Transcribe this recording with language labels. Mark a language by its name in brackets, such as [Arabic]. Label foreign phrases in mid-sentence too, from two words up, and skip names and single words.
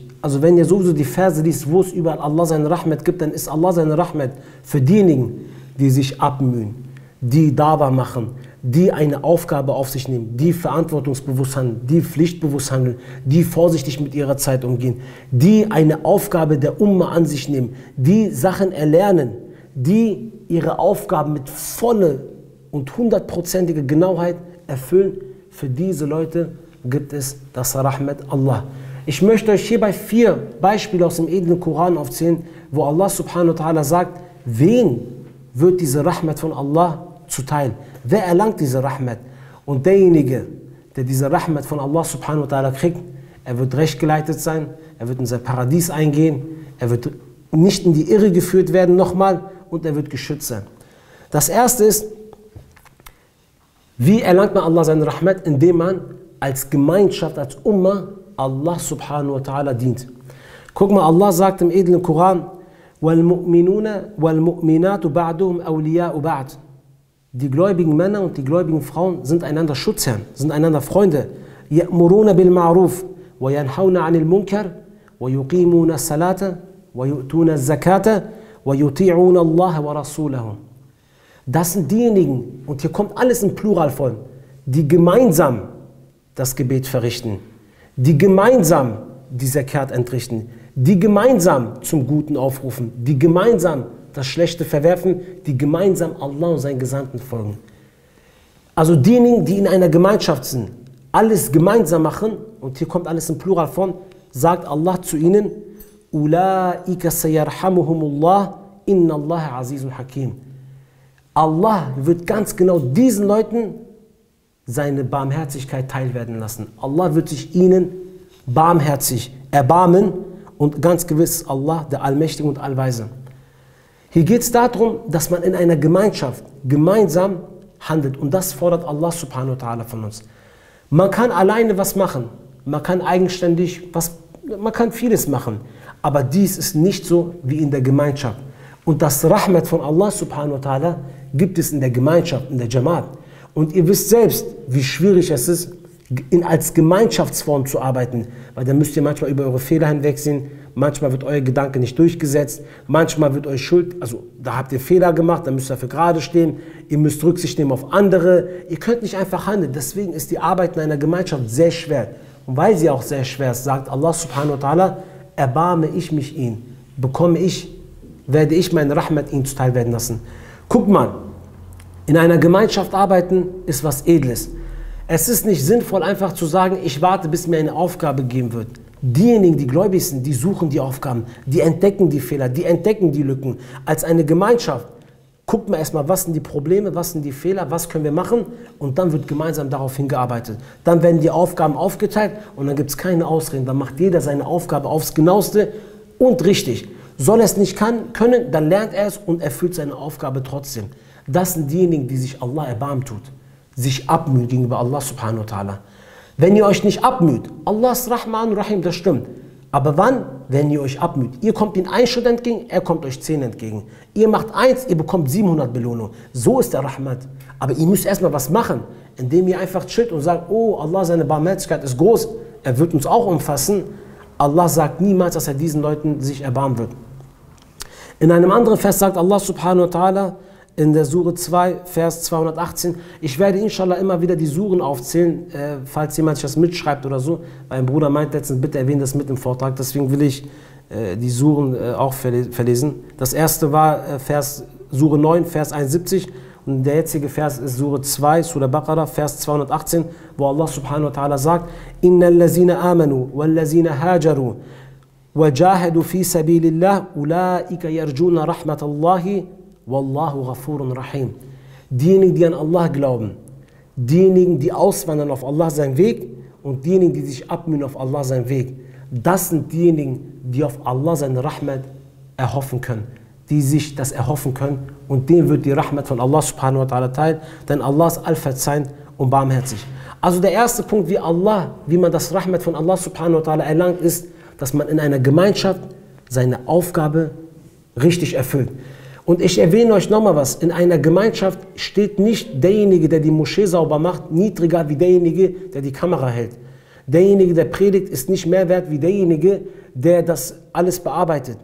[German] Also wenn ihr sowieso die Verse liest, wo es überall Allah seine Rahmat gibt, dann ist Allah seine Rahmat für diejenigen, die sich abmühen, die Dawa machen, die eine Aufgabe auf sich nehmen, die verantwortungsbewusst handeln, die pflichtbewusst handeln, die vorsichtig mit ihrer Zeit umgehen, die eine Aufgabe der Umma an sich nehmen, die Sachen erlernen, die ihre Aufgaben mit voller und 100%iger Genauheit erfüllen. Für diese Leute gibt es das [Arabic] رحمة الله. [German] Ich möchte euch hierbei 4 Beispiele aus dem edlen Koran aufzählen, wo [Arabic] الله سبحانه وتعالى [German] sagt, wen wird diese Rahmat von Allah zuteil? Wer erlangt diese Rahmat? Und derjenige, der diese Rahmat von [Arabic] الله سبحانه وتعالى [German] kriegt, er wird recht geleitet sein, er wird in sein Paradies eingehen, er wird nicht in die Irre geführt werden nochmal und er wird geschützt sein. Das erste ist, wie erlangt man Allah seine Rahmat? Indem man als Gemeinschaft, als Umma [Arabic] الله سبحانه وتعالى [German] dient. Guck mal, Allah sagt im edlen Koran, [Arabic] وَالْمُؤْمِنُونَ وَالْمُؤْمِنَاتُ بَعْدُهُمْ أَوْلِيَاءُ بَعْدٍ. [German] Die gläubigen Männer und die gläubigen Frauen sind einander Schutzherren, sind einander Freunde. [Arabic] يَأْمُرُونَ بِالْمَعْرُوفِ وَيَنْهَوْنَ عَنِ الْمُنْكَرِ وَيُقِيمُونَ الصَّلَاةَ وَيُؤْتُونَ الزَّكَاةَ وَيُطِيعُونَ اللَّهَ وَرَسُولَهُ. [German] Das sind diejenigen, und hier kommt alles in Pluralform, die gemeinsam das Gebet verrichten, die gemeinsam die Zakat entrichten, die gemeinsam zum Guten aufrufen, die gemeinsam das Schlechte verwerfen, die gemeinsam Allah und seinen Gesandten folgen. Also diejenigen, die in einer Gemeinschaft sind, alles gemeinsam machen, und hier kommt alles in Pluralform, sagt Allah zu ihnen, [Arabic] أولئك سيرحمهم الله إن الله عزيز حكيم. [German] Allah wird ganz genau diesen Leuten seine Barmherzigkeit teilwerden lassen. Allah wird sich ihnen barmherzig erbarmen, und ganz gewiss Allah, der Allmächtige und Allweise. Hier geht es darum, dass man in einer Gemeinschaft gemeinsam handelt, und das fordert [Arabic] الله سبحانه وتعالى [German] von uns. Man kann alleine was machen, man kann eigenständig man kann vieles machen, aber dies ist nicht so wie in der Gemeinschaft. Und das Rahmat von [Arabic] الله سبحانه وتعالى [German] gibt es in der Gemeinschaft, in der Jamaat. Und ihr wisst selbst, wie schwierig es ist, als Gemeinschaftsform zu arbeiten, weil dann müsst ihr manchmal über eure Fehler hinwegsehen, manchmal wird euer Gedanke nicht durchgesetzt, manchmal wird euch Schuld, also da habt ihr Fehler gemacht, dann müsst ihr dafür gerade stehen, ihr müsst Rücksicht nehmen auf andere, ihr könnt nicht einfach handeln, deswegen ist die Arbeit in einer Gemeinschaft sehr schwer. Und weil sie auch sehr schwer ist, sagt [Arabic] الله سبحانه وتعالى, [German] erbarme ich mich ihn, werde ich meinen Rahmat ihm zuteil werden lassen. Guck mal, in einer Gemeinschaft arbeiten ist was Edles. Es ist nicht sinnvoll, einfach zu sagen, ich warte, bis mir eine Aufgabe gegeben wird. Diejenigen, die gläubig sind, die suchen die Aufgaben, die entdecken die Fehler, die entdecken die Lücken. Als eine Gemeinschaft guckt man erstmal, was sind die Probleme, was sind die Fehler, was können wir machen, und dann wird gemeinsam darauf hingearbeitet. Dann werden die Aufgaben aufgeteilt und dann gibt es keine Ausreden. Dann macht jeder seine Aufgabe aufs Genaueste und richtig. Soll er es nicht können, dann lernt er es und erfüllt seine Aufgabe trotzdem. Das sind diejenigen, die sich Allah erbarmt tut, sich abmüht gegenüber [Arabic] الله سبحانه وتعالى. [German] Wenn ihr euch nicht abmüht, Allah ist [Arabic] رحمن رحيم, [German] das stimmt. Aber wann? Wenn ihr euch abmüht. Ihr kommt ihm 1 Schritt entgegen, er kommt euch 10 entgegen. Ihr macht 1, ihr bekommt 700 Belohnung. So ist der Rahmat. Aber ihr müsst erstmal was machen, indem ihr einfach chillt und sagt, oh, Allah, seine Barmherzigkeit ist groß, er wird uns auch umfassen. Allah sagt niemals, dass er diesen Leuten sich erbarmen wird. In einem anderen Vers sagt [Arabic] الله سبحانه وتعالى, [German] in der Sure 2, Vers 218. Ich werde inshallah immer wieder die Suren aufzählen, falls jemand sich das mitschreibt oder so. Mein Bruder meint letztens, bitte erwähnen das mit im Vortrag, deswegen will ich die Suren auch verlesen. Das erste war Sure 9, Vers 71, und der jetzige Vers ist Sure 2, Surah Baqarah, Vers 218, wo [Arabic] الله سبحانه وتعالى [German] sagt, [Arabic] إن الذين آمنوا والذين هاجروا وجاهدوا في سبيل الله أولئك يرجون رحمة الله والله غفور رحيم. [German] Diejenigen, die an Allah glauben, diejenigen, die auswandern auf Allah seinen Weg, und diejenigen, die sich abmühen auf Allah seinen Weg, das sind diejenigen, die auf Allah seine Rahmat erhoffen können, die sich das erhoffen können, und denen wird die Rahmat von [Arabic] الله سبحانه وتعالى [German] teilen, denn Allah ist allverzeihend und barmherzig. Also der erste Punkt, wie man das Rahmat von [Arabic] الله سبحانه وتعالى [German] erlangt, ist, dass man in einer Gemeinschaft seine Aufgabe richtig erfüllt. Und ich erwähne euch nochmal was, in einer Gemeinschaft steht nicht derjenige, der die Moschee sauber macht, niedriger wie derjenige, der die Kamera hält. Derjenige, der predigt, ist nicht mehr wert wie derjenige, der das alles bearbeitet.